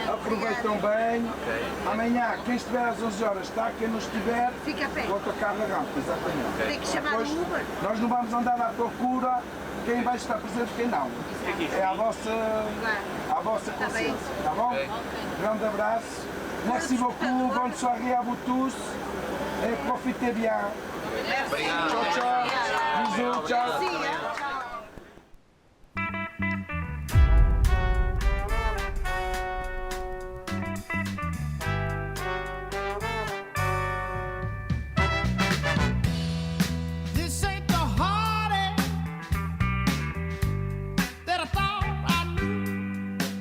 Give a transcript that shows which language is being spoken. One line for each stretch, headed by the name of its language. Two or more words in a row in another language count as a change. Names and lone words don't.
Portuguese: Aproveitam bem. Amanhã, quem estiver às 11 horas está, quem não estiver, Fica perto. vou autocarro na rampa, exatamente. Tem que chamar Depois, o Uber. nós não vamos andar à procura quem vai estar presente e quem não. É à vossa consciência, tá bom? Grande abraço.
French: Merci beaucoup, bonne soirée à vous tous et profitez bien.
Portuguese: Tchau, tchau. Bisous, tchau.
English: This ain't the heartache that I thought I knew.